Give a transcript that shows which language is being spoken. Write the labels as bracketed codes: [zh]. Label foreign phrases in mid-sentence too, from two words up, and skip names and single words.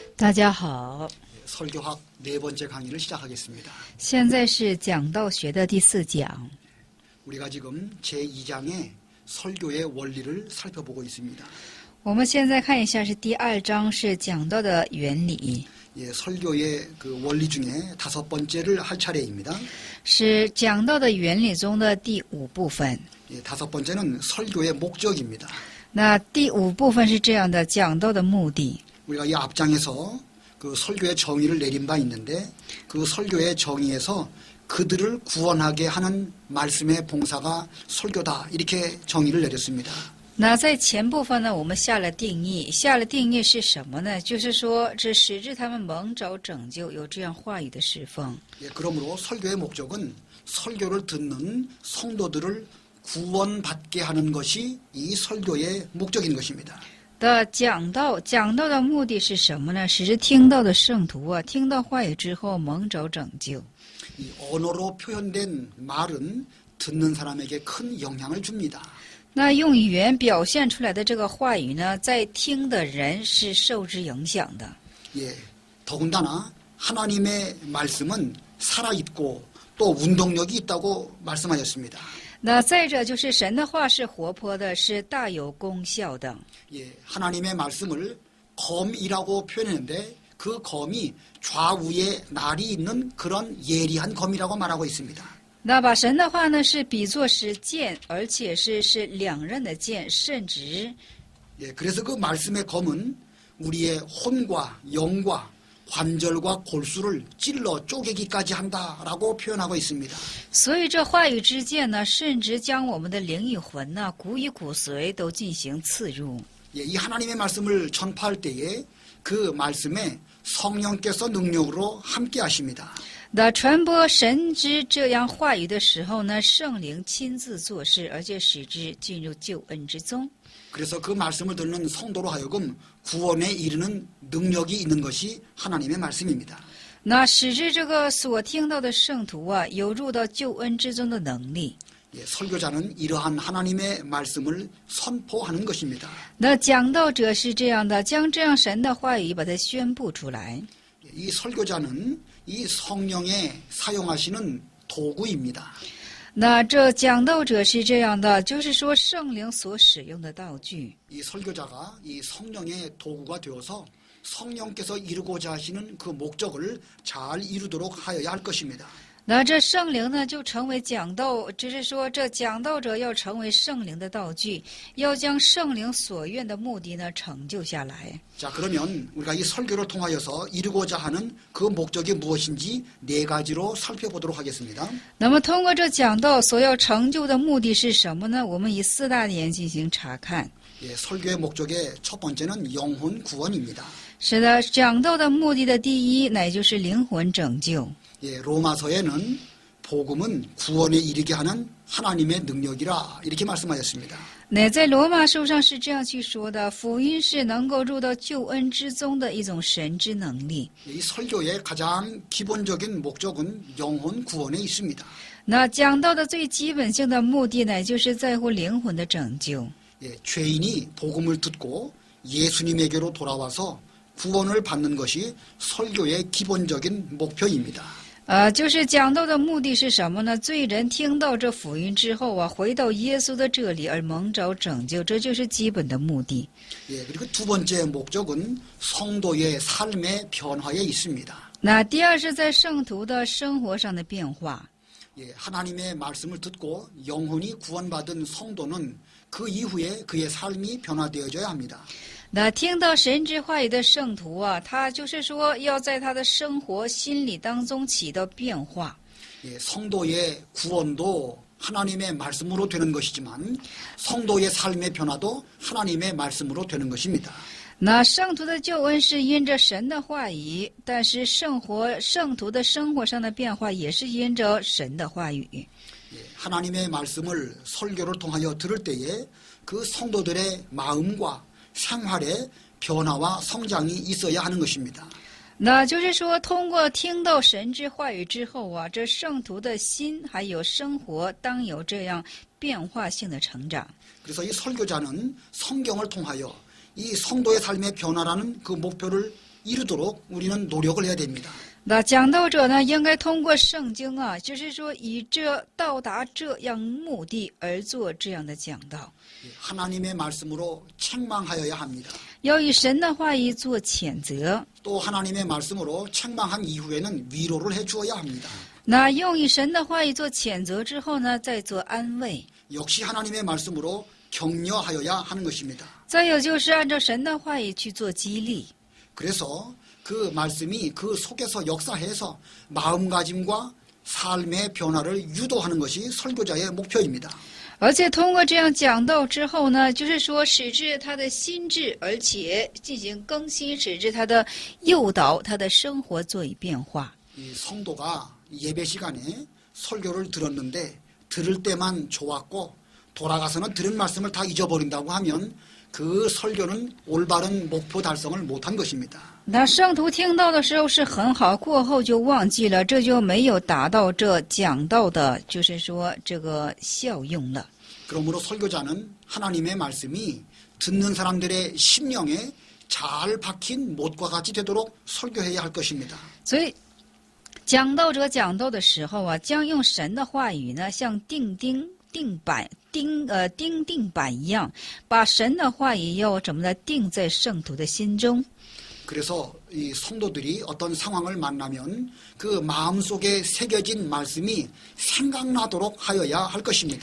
[zh] 大家好， [ko] 설교학 네 번째 강의를 시작하겠습니다. [zh] 现在是讲道学的第4讲。 [ko] 우리가 지금 제2장의 설교의 원리를 살펴보고 있습니다. [zh] 我们现在看一下是第2章，是讲道的原理， [ko] 예, 설교의 그 원리 중에 5번째를 할 차례입니다. [zh] 是讲道的原理中的第5部分。 [ko] 예, 5번째는 설교의 목적입니다. [zh] 那第5部分是这样的，讲道的目的。 [ko] 우리가 이 앞장에서 그 설교의 정의를 내린 바 있는데 그 설교의 정의에서 그들을 구원하게 하는 말씀의 봉사가 설교다 이렇게 정의를 내렸습니다. [zh] 那在前部分呢，我们下了定义，下了定义是什么呢？就是说，这使至他们蒙召拯救，有这样话语的侍奉。 [ko] 예, 그러므로 설교의 목적은 설교를 듣는 성도들을 구원받게 하는 것이 이 설교의 목적인 것입니다. [zh] 的讲道的目的是什么呢？使之听到的圣徒啊，听到话语之后蒙召拯救。 [ko] 이 언어로 표현된 말은 듣는 사람에게 큰 영향을 줍니다. [zh] 那用语言表现出来的这个话语呢，在听的人是受之影响的。 [ko] 예, 더군다나 하나님의 말씀은 살아있고 또 운동력이 있다고 말씀하셨습니다. [zh] 那再者就是神的话是活泼的，是大有功效的。 [ko] 예, 하나님의 말씀을 검이라고 표현했는데 그 검이 좌우에 날이 있는 그런 예리한 검이라고 말하고 있습니다. [zh] 那把神的话呢，是比作是剑，而且是两刃的剑，甚直。 [ko] 예, 그래서 그 말씀의 검은 우리의 혼과 영과 관절과 골수를 찔러 쪼개기까지 한다라고 표현하고 있습니다. [zh] 所以这话语之剑呢，甚至将我们的灵与魂呐、骨与骨髓都进行刺入。 [ko] 예, 이 하나님의 말씀을 전파할 때에 그 말씀에 성령께서 능력으로 함께 하십니다. [zh] 那传播神之这样话语的时候呢，圣灵亲自做事，而且使之进入救恩之中。 [ko] 그래서 그 말씀을 듣는 성도로 하여금 구원에 이르는 능력이 있는 것이 하나님의 말씀입니다. [zh] 那使之这个所听到的圣徒啊，有入到救恩之中的能力。 [ko] 예, 설교자는 이러한 하나님의 말씀을 선포하는 것입니다. [zh] 那讲道者是这样的，将这样神的话语把它宣布出来。 [ko] 예, 이 설교자는 이 성령에 사용하시는 도구입니다. [zh] 那这讲道者是这样的，就是说圣灵所使用的道具。 [ko] 이 설교자가 이 성령의 도구가 되어서 성령께서 이루고자 하시는 그 목적을 잘 이루도록 하여야 할 것입니다. [zh] 那这圣灵呢，就成为讲道，只是说这讲道者要成为圣灵的道具，要将圣灵所愿的目的呢成就下来。 [ko] 자, 그러면 우리가 이 설교를 통하여서 이루고자 하는 그 목적이 무엇인지 4가지로 살펴보도록 하겠습니다. [zh] 那么通过这讲道所要成就的目的是什么呢？我们以4大点进行查看。 [ko] 예, 설교의 목적의 첫 번째는 영혼 구원입니다. [zh] 是的，讲道的目的的第一，乃就是灵魂拯救。 [ko] 예, 로마서에는 복음은 구원에 이르게 하는 하나님의 능력이라 이렇게 말씀하셨습니다. [zh] 乃在罗马书上是这样去说的：福音是能够入到救恩之中的一种神之能力。 [ko] 이 설교의 가장 기본적인 목적은 영혼 구원에 있습니다. [zh] 那讲道的最基本性的目的呢，就是在乎灵魂的拯救。 [ko] 예, 죄인이 복음을 듣고 예수님에게로 돌아와서 구원을 받는 것이 설교의 기본적인 목표입니다. [zh] 就是讲道的目的是什么呢？罪人听到这福音之后啊，回到耶稣的这里而蒙召拯救，这就是基本的目的。 [ko] 예, 그리고 두 번째 목적은 성도의 삶의 변화에 있습니다. [zh] 那第二是在圣徒的生活上的变化。 [ko] 예, 하나님의 말씀을 듣고 영혼이 구원받은 성도는 그 이후에 그의 삶이 변화되어져야 합니다. [zh] 那听到神之话语的圣徒啊，他就是说要在他的生活、心理当中起到变化。 [ko] 예, 성도의 구원도 하나님의 말씀으로 되는 것이지만 성도의 삶의 변화도 하나님의 말씀으로 되는 것입니다. [zh] 那圣徒的救恩是因着神的话语，但是圣徒的生活上的变化也是因着神的话语。 [ko] 예, 하나님의 말씀을 설교를 통하여 들을 때에 그 성도들의 마음과 생활에 변화와 성장이 있어야 하는 것입니다. [zh] 那就是说，通过听到神之话语之后啊，这圣徒的心还有生活当有这样变化性的成长。 [ko] 그래서 이 설교자는 성경을 통하여 이 성도의 삶의 변화라는 그 목표를 이루도록 우리는 노력을 해야 됩니다. [zh] 那讲道者呢，应该通过圣经啊，就是说以这到达这样目的而做这样的讲道， [ko] 하나님의 말씀으로 책망하여야 합니다. [zh] 要以神的话语做谴责。 [ko] 또 하나님의 말씀으로 책망한 이후에는 위로를 해주어야 합니다. [zh] 那用以神的话语做谴责之后呢，再做安慰。 [ko] 역시 하나님의 말씀으로 격려하여야 하는 것입니다. [zh] 再有就是按照神的话语去做激励。 [ko] 그래서 그 말씀이 그 속에서 역사해서 마음가짐과 삶의 변화를 유도하는 것이 설교자의 목표입니다. [zh] 而且通过这样讲道之后呢，就是说使之他的心智，而且进行更新，使之他的诱导他的生活做以变化。 [ko] 이 성도가 예배 시간에 설교를 들었는데 들을 때만 좋았고 돌아가서는 들은 말씀을 다 잊어버린다고 하면 그 설교는 올바른 목표 달성을 못한 것입니다. [zh] 那圣徒听到的时候是很好，过后就忘记了，这就没有达到这讲道的，就是说这个效用了。 [ko] 그러므로 설교자는 하나님의 말씀이 듣는 사람들의 심령에 잘 박힌 못과 같이 되도록 설교해야 할 것입니다. [zh] 所以，讲道者讲道的时候啊，将用神的话语呢，像钉钉板一样，把神的话语要怎么的钉在圣徒的心中。 [ko] 그래서 이 성도들이 어떤 상황을 만나면 그 마음속에 새겨진 말씀이 생각나도록 하여야 할 것입니다.